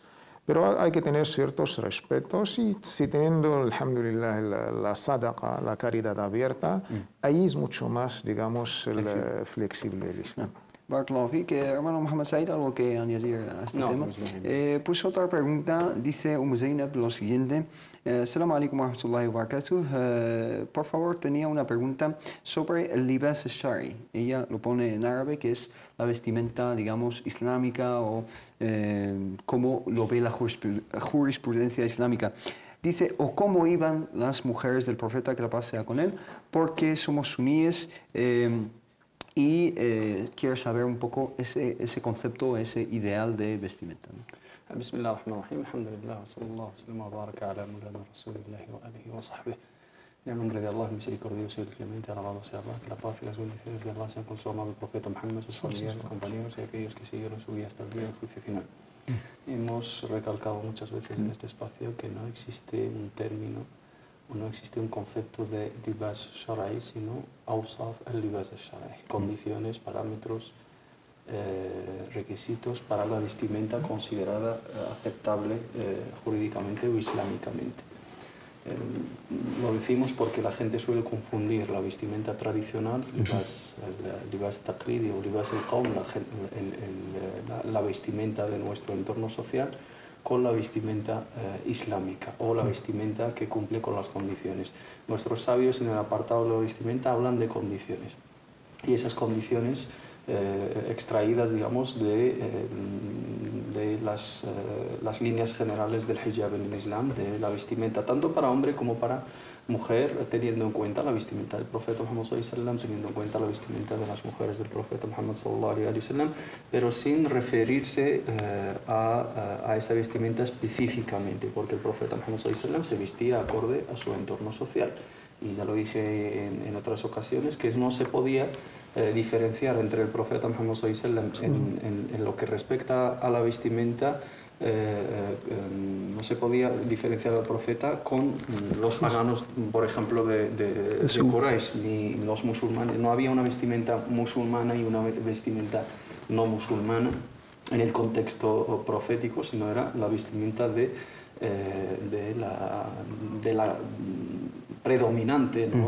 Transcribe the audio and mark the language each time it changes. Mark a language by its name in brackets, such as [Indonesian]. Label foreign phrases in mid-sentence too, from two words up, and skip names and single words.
[Spanish] Pero hay que tener ciertos respetos y si teniendo, alhamdulillah, la sadaqa, la caridad abierta, ahí es mucho más, digamos, flexible el Islam. [Arabic] بارك الله فيك. [Spanish] Hermano Mohamed Said, ¿algo que añadir a este tema? Pues otra pregunta, dice Zainab lo siguiente. [Arabic] السلام عليكم ورحمة الله وبركاته. [Spanish] Por favor, tenía una pregunta sobre el [Arabic] لباس الشرعي. [Spanish] Ella lo pone en árabe, que es la vestimenta, digamos, islámica o cómo lo ve la jurisprudencia islámica. Dice, o cómo iban las mujeres del profeta, que la paz sea con él, porque somos suníes. Y quiero saber un poco ese concepto, ese ideal de vestimenta, ¿no? [Arabic] بسم الله الرحمن الرحيم، الحمد لله، صلى الله عليه وبارك على مولانا رسول الله وآله وصحبه. [Spanish] En el nombre de Allah, el misericordioso y el clemente, alabado sea Allah, que la paz y las bendiciones de Allah sean con su amado profeta Muhammad, sus familiares, compañeros y aquellos que siguieron su vida hasta el día del juicio final. Hemos recalcado muchas veces en este espacio que no existe un término, o no existe un concepto de [Arabic] لباس شرعي, [Spanish] sino [Arabic] أوصاف اللباس الشرعي, [Spanish] condiciones, parámetros, requisitos para la vestimenta considerada aceptable jurídicamente o islámicamente. Lo decimos porque la gente suele confundir la vestimenta tradicional, [Arabic] لباس تقليدي o لباس القوم, [Spanish] la vestimenta de nuestro entorno social, con la vestimenta islámica o la vestimenta que cumple con las condiciones. Nuestros sabios en el apartado de la vestimenta hablan de condiciones, y esas condiciones extraídas, digamos, de las líneas generales del hijab en el Islam, de la vestimenta tanto para hombre como para mujer, teniendo en cuenta la vestimenta del profeta Muhammad [Arabic] صلى الله عليه وسلم, [Spanish] teniendo en cuenta la vestimenta de las mujeres del profeta Muhammad [Arabic] صلى الله عليه وسلم, [Spanish] pero sin referirse a esa vestimenta específicamente, porque el profeta Muhammad [Arabic] صلى الله عليه وسلم [Spanish] se vestía acorde a su entorno social. Y ya lo dije en otras ocasiones, que no se podía diferenciar entre el profeta Muhammad [Arabic] صلى الله عليه وسلم [Spanish] en lo que respecta a la vestimenta. No se podía diferenciar al profeta con los paganos, por ejemplo, de Quraysh, ni los musulmanes. No había una vestimenta musulmana y una vestimenta no musulmana en el contexto profético, sino era la vestimenta de la predominante, ¿no?